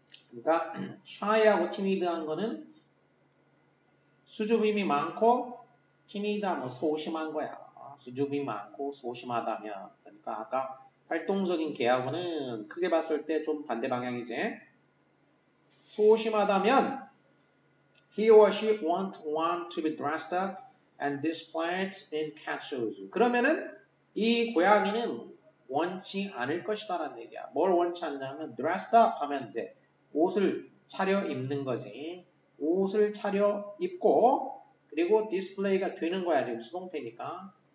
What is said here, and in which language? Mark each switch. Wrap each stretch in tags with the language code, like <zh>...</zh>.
<ko>그러니까 shy하고 timid한 거는 수줍음이 많고 timid하면 소심한 거야. 수줍음이 많고 소심하다면. 그러니까 아까 활동적인 개하고는 크게 봤을 때 좀 반대 방향이지. 소심하다면</ko> <en>he or she won't want to be dressed up and displayed in cat shoes.</en> <ko>그러면은 이 고양이는 원치 않을 것이다라는 얘기야. 뭘 원치 않냐면</ko> <en>dressed up</en> <ko>하면 돼. 옷을 차려 입는 거지. 옷을 차려 입고 그리고 디스플레이가 되는 거야. 지금 수동태니까.</ko>